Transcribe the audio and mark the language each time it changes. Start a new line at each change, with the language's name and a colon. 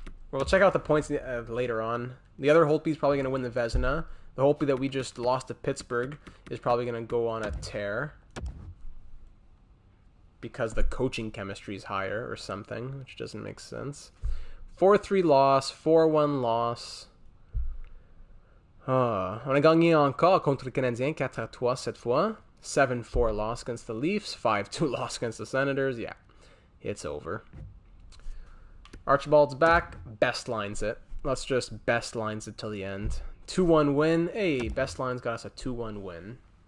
English: We'll check out the points later on. The other Holtby's probably going to win the Vezina. The Holtby that we just lost to Pittsburgh is probably going to go on a tear. Because the coaching chemistry is higher or something, which doesn't make sense. 4-3 loss, 4-1 loss.
French: On a gagné encore contre le Canadien, 4-3 cette fois.
English: 7-4 loss against the Leafs, 5-2 loss against the Senators. Yeah, it's over. Archibald's back, best lines it. Let's just best lines it till the end. 2-1 win. Hey, best lines got us a 2-1 win.